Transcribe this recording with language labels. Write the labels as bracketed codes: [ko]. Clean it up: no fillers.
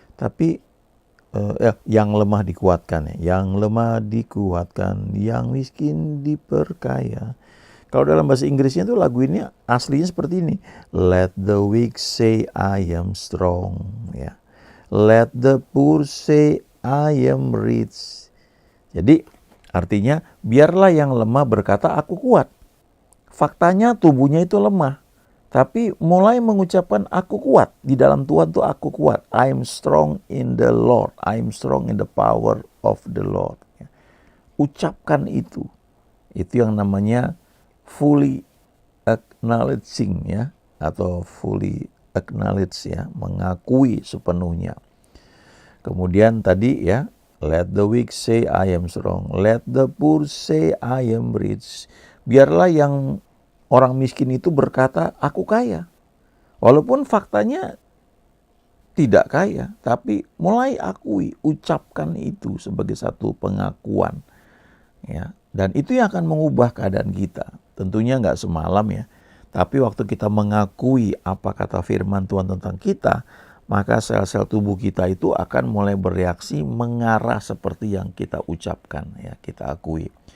[id] Tapi yang lemah dikuatkan ya, yang lemah dikuatkan, yang miskin diperkaya. Kalau dalam bahasa Inggrisnya tuh lagu ini aslinya seperti ini. [en] Let the weak say I am strong ya. Let the poor say I am rich. [id] Jadi artinya biarlah yang lemah berkata aku kuat. Faktanya tubuhnya itu lemah, tapi mulai mengucapkan aku kuat. Di dalam Tuhan tuh aku kuat. [en] I'm strong in the Lord. I'm strong in the power of the Lord. [id] Ucapkan itu. Itu yang namanya [en] fully acknowledging [id] ya, atau [en] fully acknowledge [id] ya, mengakui sepenuhnya. Kemudian tadi ya, [en] let the weak say I am strong. Let the poor say I am rich. [id] Biarlah yang orang miskin itu berkata, aku kaya. Walaupun faktanya tidak kaya, tapi mulai akui, ucapkan itu sebagai satu pengakuan. Ya. Dan itu yang akan mengubah keadaan kita. Tentunya nggak semalam ya, tapi waktu kita mengakui apa kata firman Tuhan tentang kita, maka sel-sel tubuh kita itu akan mulai bereaksi mengarah seperti yang kita ucapkan, ya, kita akui.